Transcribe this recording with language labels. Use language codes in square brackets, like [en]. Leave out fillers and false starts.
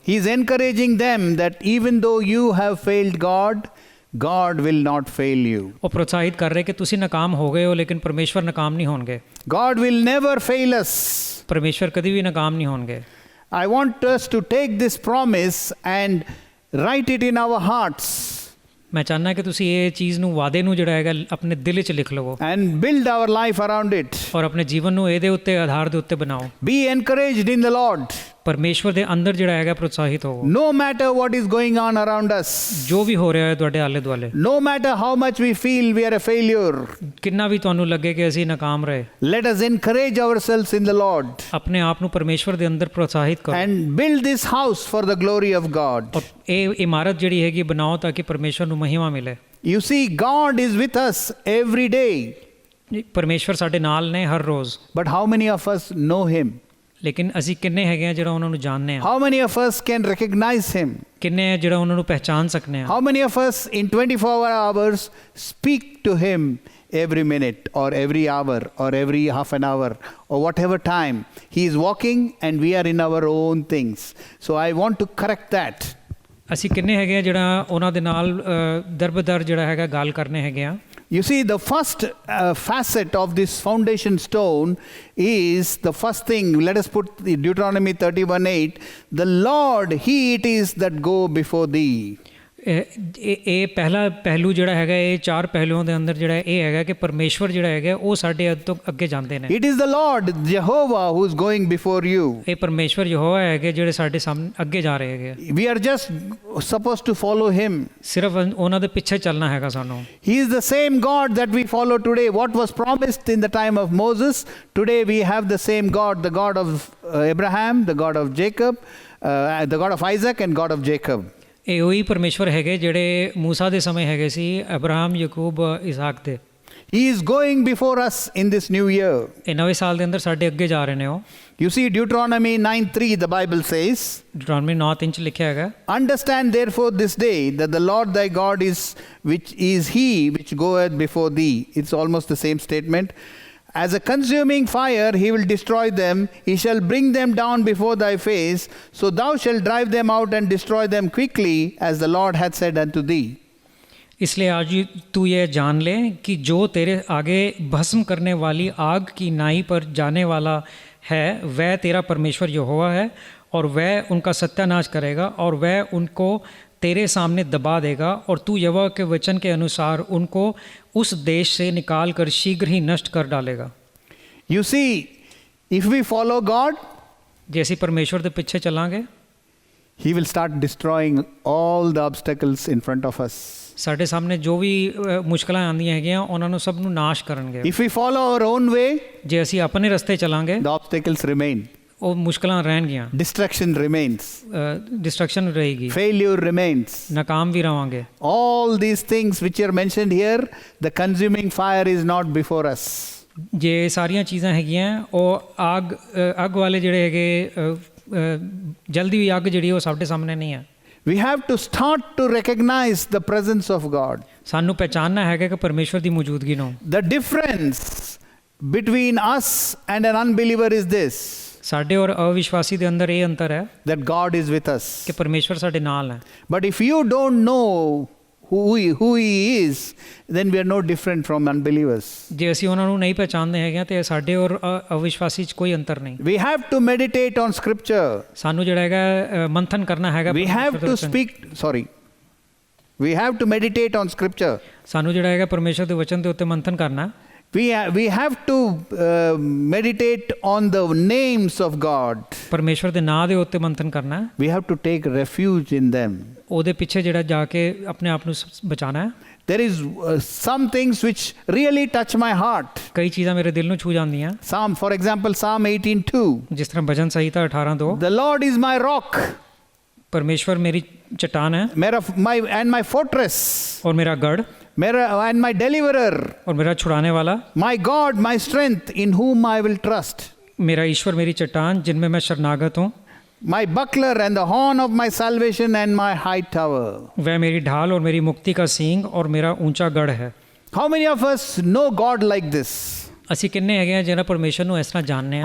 [en] He is encouraging them that even though you have failed God, God will not fail you. [pa] ਉਹ ਪ੍ਰੋਤਸਾਹਿਤ ਕਰ ਰਹੇ ਕਿ ਤੁਸੀਂ ਨਾਕਾਮ ਹੋ ਗਏ ਹੋ ਲੇਕਿਨ ਪਰਮੇਸ਼ਵਰ ਨਾਕਾਮ ਨਹੀਂ ਹੋਣਗੇ। [en] God will never fail us. [pa] ਪਰਮੇਸ਼ਵਰ ਕਦੀ ਵੀ ਨਾਕਾਮ ਨਹੀਂ ਹੋਣਗੇ। [en] I want us to take this promise and write it in our hearts [pa] ਮੈਂ ਚਾਹੁੰਦਾ ਕਿ ਤੁਸੀਂ ਇਹ ਚੀਜ਼ ਨੂੰ ਵਾਅਦੇ ਨੂੰ ਜਿਹੜਾ ਹੈਗਾ ਆਪਣੇ ਦਿਲ ਵਿੱਚ ਲਿਖ ਲਵੋ [en] and build our life around it. [pa] ਔਰ ਆਪਣੇ ਜੀਵਨ ਨੂੰ ਇਹਦੇ ਉੱਤੇ ਆਧਾਰ ਦੇ ਉੱਤੇ ਬਣਾਓ। [en] Be encouraged in the Lord. [pa] ਪਰਮੇਸ਼ਵਰ ਦੇ ਅੰਦਰ ਜਿਹੜਾ ਹੈਗਾ ਪ੍ਰੋਤਸਾਹਿਤ ਹੋਵੋ। [en] No matter what is going on around us. [pa] ਜੋ ਵੀ ਹੋ ਰਿਹਾ ਹੈ ਤੁਹਾਡੇ ਆਲੇ ਦੁਆਲੇ। [en] No matter how much we feel we are a failure. [pa] ਕਿੰਨਾ ਵੀ ਤੁਹਾਨੂੰ ਲੱਗੇ ਕਿ ਅਸੀਂ ਨਾਕਾਮ ਰਹੇ। [en] Let us encourage ourselves in the Lord. [pa] ਆਪਣੇ ਆਪ ਨੂੰ ਪਰਮੇਸ਼ਵਰ ਦੇ ਅੰਦਰ ਪ੍ਰੋਤਸਾਹਿਤ ਕਰੋ। [en] And build this house for the glory of God. [pa] ਔਰ ਇਹ ਇਮਾਰਤ ਜਿਹੜੀ ਹੈਗੀ ਬਣਾਓ ਤਾਂ ਕਿ ਪਰਮੇਸ਼ਵਰ ਨੂੰ ਮਹਿਮਾ ਮਿਲੇ। [en] You see, God is with us every day. [pa] ਪਰਮੇਸ਼ਵਰ ਸਾਡੇ ਨਾਲ ਨੇ ਹਰ ਰੋਜ਼। [en] But how many of us know Him? [pa] ਲੇਕਿਨ ਅਸੀਂ ਕਿੰਨੇ ਹੈਗੇ ਆ ਜਿਹੜਾ ਉਹਨਾਂ ਨੂੰ ਜਾਣਦੇ ਹਾਂ। [en] How many of us can recognize Him? [pa] ਕਿੰਨੇ ਆ ਜਿਹੜਾ ਉਹਨਾਂ ਨੂੰ ਪਹਿਚਾਨ ਸਕਨੇ ਆ। [en] How many of us in 24 hours speak to Him every minute or every hour or every half an hour or whatever time He is walking and we are in our own things? So I want to correct that. [pa] ਅਸੀਂ ਕਿੰਨੇ ਹੈਗੇ ਆ ਜਿਹੜਾ ਉਹਨਾਂ ਦੇ ਨਾਲ ਦਰਬਦਰ ਜਿਹੜਾ ਹੈਗਾ ਗੱਲ ਕਰਨੇ ਹੈਗੇ ਆ। [en] You see, the first facet of this foundation stone is the first thing. Let us put the Deuteronomy 31:8. The Lord, He it is that go before thee. [pa] ਇਹ ਪਹਿਲਾ ਪਹਿਲੂ ਜਿਹੜਾ ਹੈਗਾ ਇਹ ਚਾਰ ਪਹਿਲੂਆਂ ਦੇ ਅੰਦਰ ਜਿਹੜਾ ਇਹ ਹੈਗਾ ਕਿ ਪਰਮੇਸ਼ਵਰ ਜਿਹੜਾ ਹੈਗਾ ਉਹ ਸਾਡੇ ਤੋਂ ਅੱਗੇ ਜਾਂਦੇ ਨੇ। [en] It is the Lord Jehovah who is going before you. [pa] ਇਹ ਪਰਮੇਸ਼ਵਰ ਯਹੋਵਾ ਹੈਗੇ ਜਿਹੜੇ ਸਾਡੇ ਸਾਹਮਣੇ ਅੱਗੇ ਜਾ ਰਹੇ ਹੈਗੇ। [en] We are just supposed to follow Him. [pa] ਸਿਰਫ ਉਹਨਾਂ ਦੇ ਪਿੱਛੇ ਚੱਲਣਾ ਹੈਗਾ ਸਾਨੂੰ। [en] He is the same God that we follow today. What was promised in the time of Moses, today we have the same God, the God of Abraham, the God of Jacob, the God of Isaac and God of Jacob. [pa] ਇਹ ਉਹੀ ਪਰਮੇਸ਼ਵਰ ਹੈਗੇ ਜਿਹੜੇ ਮੂਸਾ ਦੇ ਸਮੇਂ ਹੈਗੇ ਸੀ, Abraham, Yakub, Isaac ਦੇ। [en] He is going before us in this new year. [pa] ਇਹ ਨਵੇਂ ਸਾਲ ਦੇ ਅੰਦਰ ਸਾਡੇ ਅੱਗੇ ਜਾ ਰਹੇ ਨੇ ਉਹ। [en] You see, Deuteronomy 9:3, the Bible says, [pa] Deuteronomy 9:3 ਚ ਲਿਖਿਆ ਹੈਗਾ, [en] Understand therefore this day that the Lord thy God is He which goeth before thee. It's almost the same statement. As a consuming fire, He will destroy them. He shall bring them down before thy face. So thou shalt drive them out and destroy them quickly, as the Lord hath said unto thee. [hi] इसलिए आज तू ये जान ले कि जो तेरे आगे भस्म करने वाली आग की नाई पर जाने वाला है वह तेरा परमेश्वर यहोवा है और वह उनका सत्यानाश करेगा और वह उनको तेरे सामने दबा देगा और तू यहोवा के वचन के अनुसार उनको उस देश से निकाल कर शीघ्र ही नष्ट कर डालेगा। [en] You see, if we follow God, [hi] जैसे परमेश्वर के पीछे चलांगे, [en] He will start destroying all the obstacles in front of us. [pa] ਸਾਡੇ ਸਾਹਮਣੇ ਜੋ ਵੀ ਮੁਸ਼ਕਲਾਂ ਆਉਂਦੀਆਂ ਹੈਗੀਆਂ ਉਹਨਾਂ ਨੂੰ ਸਭ ਨੂੰ ਨਾਸ਼ ਕਰਨਗੇ। [en] If we follow our own way, [pa] ਜੇ ਅਸੀਂ ਆਪਣੇ ਰਸਤੇ ਚਲਾਂਗੇ, [en] the obstacles remain. [pa] ਉਹ ਮੁਸ਼ਕਲਾਂ ਰਹਿਣਗੀਆਂ। [en] Destruction remains. [hi] डिस्ट्रक्शन रहेगी। [en] Failure remains. [hi] नाकाम भी रहोगे। [en] All these things which are mentioned here, the consuming fire is not before us. [pa] ਜੇ ਸਾਰੀਆਂ ਚੀਜ਼ਾਂ ਹੈਗੀਆਂ ਉਹ ਅੱਗ ਵਾਲੇ ਜਿਹੜੇ ਹੈਗੇ ਜਲਦੀ ਵੀ ਅੱਗ ਜਿਹੜੀ ਉਹ ਸਾਡੇ ਸਾਹਮਣੇ ਨਹੀਂ ਹੈ। [en] We have to start to recognize the presence of God. [pa] ਸਾਨੂੰ ਪਹਿਚਾਨਣਾ ਹੈਗਾ ਕਿ ਪਰਮੇਸ਼ਵਰ ਦੀ ਮੌਜੂਦਗੀ ਨੂੰ। [en] The difference between us and an unbeliever is this. [pa] ਸਾਡੇ ਔਰ ਅਵਿਸ਼ਵਾਸੀ ਦੇ ਅੰਦਰ ਇਹ ਅੰਤਰ ਹੈ [en] That God is with us. [pa] ਕਿ ਪਰਮੇਸ਼ਵਰ ਸਾਡੇ ਨਾਲ ਹੈ। [en] But if you don't know who He is, then we are no different from unbelievers. [pa] ਜੇ ਅਸੀਂ ਉਹਨਾਂ ਨੂੰ ਨਹੀਂ ਪਹਿਚਾਨਦੇ ਹੈਗੇ ਤੇ ਸਾਡੇ ਔਰ ਅਵਿਸ਼ਵਾਸੀ 'ਚ ਕੋਈ ਅੰਤਰ ਨਹੀਂ। [en] We have to meditate on Scripture. [pa] ਸਾਨੂੰ ਜਿਹੜਾ ਹੈਗਾ ਮੰਥਨ ਕਰਨਾ ਹੈਗਾ। [en] We have to We have to meditate on Scripture. [pa] ਸਾਨੂੰ ਜਿਹੜਾ ਹੈਗਾ ਪਰਮੇਸ਼ਵਰ ਦੇ ਵਚਨ ਦੇ ਉੱਤੇ ਮੰਥਨ ਕਰਨਾ। [en] We have to meditate on the names of God. [pa] ਪਰਮੇਸ਼ਵਰ ਦੇ ਨਾਮ ਦੇ ਉੱਤੇ ਮੰਥਨ ਕਰਨਾ। [en] We have to take refuge in them. [pa] ਉਹਦੇ ਪਿੱਛੇ ਜਿਹੜਾ ਜਾ ਕੇ ਆਪਣੇ ਆਪ ਨੂੰ ਬਚਾਣਾ ਹੈ। [en] There is some things which really touch my heart. [pa] ਕਈ ਚੀਜ਼ਾਂ ਮੇਰੇ ਦਿਲ ਨੂੰ ਛੂ ਜਾਂਦੀਆਂ। [en] For example, Psalm 18:2. [pa] ਜਿਸ ਤਰ੍ਹਾਂ ਭਜਨ ਸੰਹਿਤਾ 18:2। [en] The Lord is my rock. [pa] ਪਰਮੇਸ਼ਵਰ ਮੇਰੀ ਚਟਾਨ ਹੈ। [en] my fortress. [hi] और मेरा गढ़। [en] and my deliverer. [hi] और मेरा छुड़ाने वाला। [en] My God, my strength, in whom I will trust. [hi] मेरा ईश्वर मेरी चट्टान जिनमें मैं शरणागत हूँ। [en] My buckler and the horn of my salvation and my high tower. [hi] वह मेरी ढाल और मेरी मुक्ति का सींग और मेरा ऊंचा गढ़ है। [en] How many of us know God like this? [pa] ਅਸੀਂ ਕਿੰਨੇ ਹੈਗੇ ਆ ਜਿਹੜਾ ਪਰਮੇਸ਼ਰ ਨੂੰ ਇਸ ਤਰ੍ਹਾਂ ਜਾਣਦੇ ਆ।